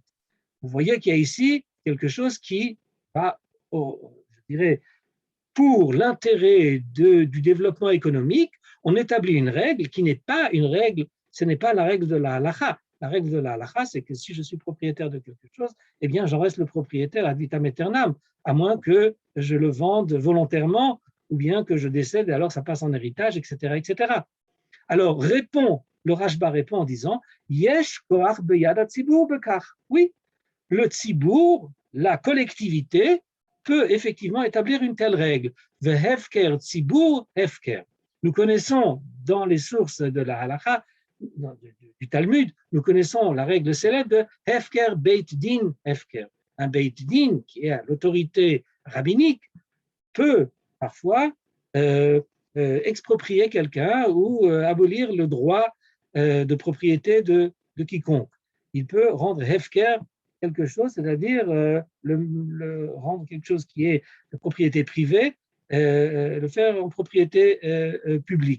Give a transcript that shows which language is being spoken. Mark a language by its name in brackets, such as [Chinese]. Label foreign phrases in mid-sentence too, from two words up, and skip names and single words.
[French] Vous voyez qu'il y a ici quelque chose qui va, je dirais, pour l'intérêt du développement économique, on établit une règle qui n'est pas une règle, ce n'est pas la règle de la halakha. La règle de la halakha, c'est que si je suis propriétaire de quelque chose, eh bien, j'en reste le propriétaire [Latin] ad vitam aeternam, [French] à moins que je le vende volontairement ou bien que je décède et alors ça passe en héritage, etc., etc. Alors, le Rashba répond en disant [Hebrew] יש כח ביד הציבור בכך. [French] Oui, le tzibour, la collectivité, peut effectivement établir une telle règle. [Hebrew] והפקר ציבור הפקר. [French] Nous connaissons dans les sources de la halakha, du Talmud, nous connaissons la règle célèbre de [Hebrew] הפקר בית דין הפקר. [French] Un [Hebrew] בית דין, [French] qui est l'autorité rabbinique, peut parfois exproprier quelqu'un ou abolir le droit de propriété de quiconque. Il peut rendre hefker quelque chose, c'est-à-dire le rendre quelque chose qui est de propriété privée, le faire en propriété publique.